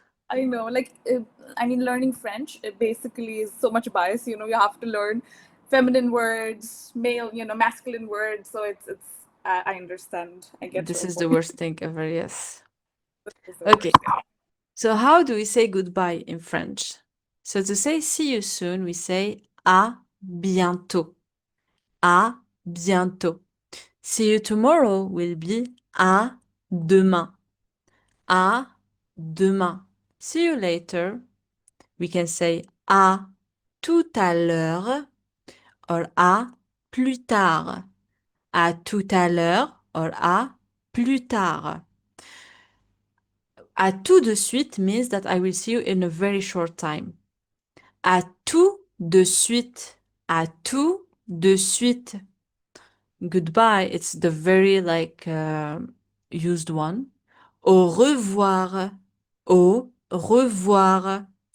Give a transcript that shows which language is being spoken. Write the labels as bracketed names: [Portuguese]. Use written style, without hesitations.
[English] I know, like, I mean, learning French it basically is so much bias. You know, you have to learn feminine words, male, masculine words. So it's. I understand. I get This your is the point. worst thing ever, yes. It's the Okay, worst. so how do we say goodbye in French? So to say see you soon, we say [French] à bientôt. À bientôt. [English] See you tomorrow will be [French] à demain. À demain. [English] See you later. We can say [French] à tout à l'heure [English] or [French] à plus tard. À tout à l'heure or à plus tard. À tout de suite [English] means that I will see you in a very short time. [French] À tout de suite. À tout de suite. [English] Goodbye, it's the very like used one. [French] Au revoir. Au revoir.